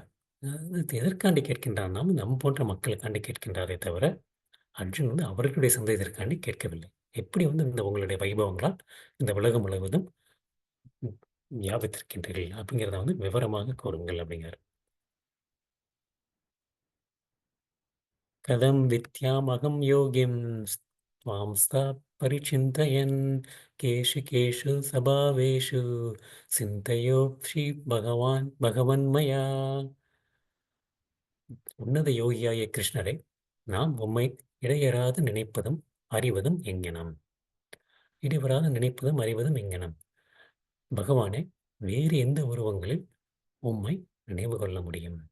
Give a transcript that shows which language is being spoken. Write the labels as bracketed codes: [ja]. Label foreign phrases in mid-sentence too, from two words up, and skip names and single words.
[ta] அதாவது எதற்காண்டி கேட்கின்றார்னா, நம் போன்ற மக்களுக்காண்டி கேட்கின்றாரே தவிர, அர்ஜுன் வந்து அவர்களுடைய சந்தேகத்திற்காண்டி கேட்கவில்லை. எப்படி வந்து இந்த உங்களுடைய வைபவங்களால் இந்த உலகம் முழுவதும் ம் வியாபித்திருக்கின்றீர்கள் அப்படிங்கிறத வந்து விவரமாக கூறுங்கள் அப்படிங்கிறார். [sa] कथं विद्यामकं योगिं त्वां सा परिचिन्तयन् केषु केषु स्वभावेषु चिन्तयोषि भगवन्मया. [ta] உன்னத யோகியாய கிருஷ்ணரை நாம் உம்மை இடையறாது நினைப்பதும் அறிவதும் எங்ஙனம். இடைவராது நினைப்பதும் அறிவதும் எங்ஙனம். பகவானே, வேறு எந்த உருவங்களில் உம்மை நினைவு கொள்ள முடியும்?